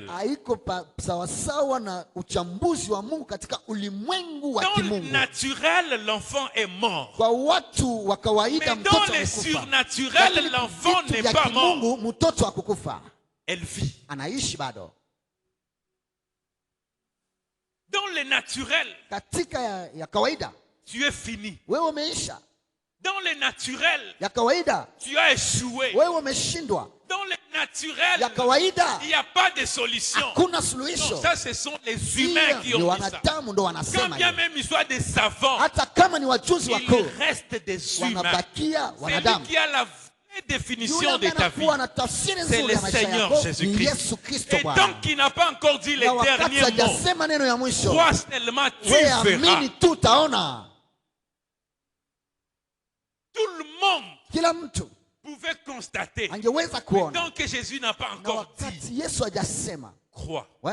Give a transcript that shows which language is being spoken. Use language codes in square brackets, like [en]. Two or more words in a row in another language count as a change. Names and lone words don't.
[fr] Dans le naturel, l'enfant est mort. Mais dans le surnaturel, l'enfant n'est pas mort. Elle vit. Dans le naturel, [sw] katika ya kawaida, [fr] tu es fini. [sw] wewe umeisha. [fr] Dans le naturel, [sw] ya kawaida, [fr] tu as échoué. [sw] wewe umeshindwa. [fr] Dans le naturel, [sw] ya kawaida, [fr] il n'y a pas de solution. [sw] Hakuna suluhisho. [fr] Non, ça, ce sont les humains qui ont dit ça. Quand bien même ils soient des savants, [sw] hata kama ni wajuzi wakuu, [fr] il reste des humains. [sw] Wanabakia wanadamu. [fr] Celui qui a la définition de ta vie, c'est le Seigneur Jésus-Christ. Et tant qu'il n'a pas encore dit les derniers mots, crois seulement, tu verras. Tout le monde pouvait constater, mais tant que Jésus n'a pas encore dit, crois.